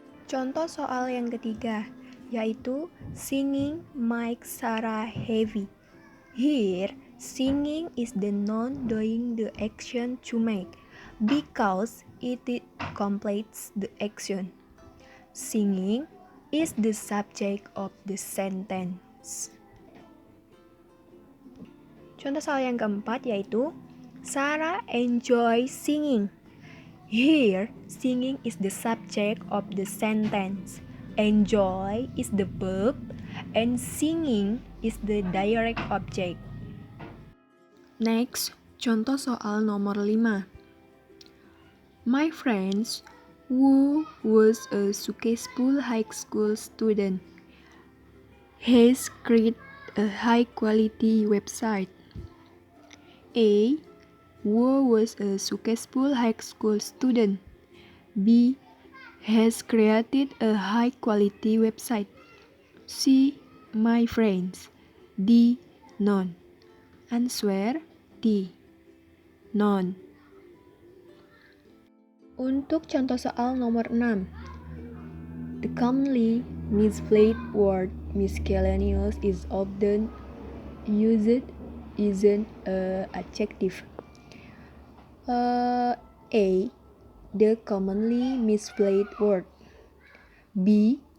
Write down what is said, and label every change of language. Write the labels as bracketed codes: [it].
[id] Contoh soal yang ketiga, yaitu [en] singing makes Sarah happy. Here, singing is the noun doing the action to make, because it completes the action. Singing is the subject of the sentence. [id] Contoh soal yang keempat yaitu [en] Sarah enjoys singing. Here, singing is the subject of the sentence. Enjoy is the verb and singing is the direct object. Next, [id] contoh soal nomor 5. [en] My friends who was a successful high school student has created a high quality website. A. Who was a successful high school student. B. Has created a high quality website. C. My friends. D. None. Answer D. None. [id] Untuk contoh soal nomor 6. [en] The commonly misplaced word miscellaneous is often used isn't an adjective. A. The commonly misspelled word. B.